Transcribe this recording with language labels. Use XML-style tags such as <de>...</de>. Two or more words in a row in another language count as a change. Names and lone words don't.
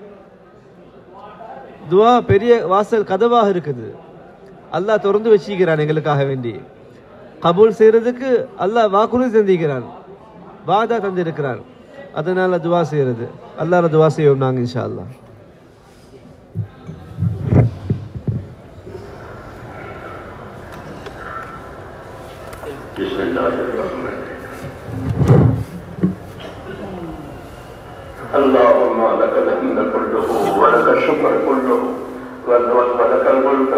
<ta>துவா பெரிய வாசல் கதவாக இருக்குது. அல்லாஹ் திறந்து வச்சிக்கிறான் எங்களுக்காக வேண்டி. கபூல் செய்யறதுக்கு அல்லாஹ் வாக்குறுதி தந்திருக்கிறான், வாதா தந்திருக்கிறான். அதனால துவா செய்யறது. அல்லாஹ் துவா செய்வோம் நாங்கள்</ta> <ar>إن شاء الله. اللهم لك الحمد كله ولك الشكر كله ولك الملك</ar>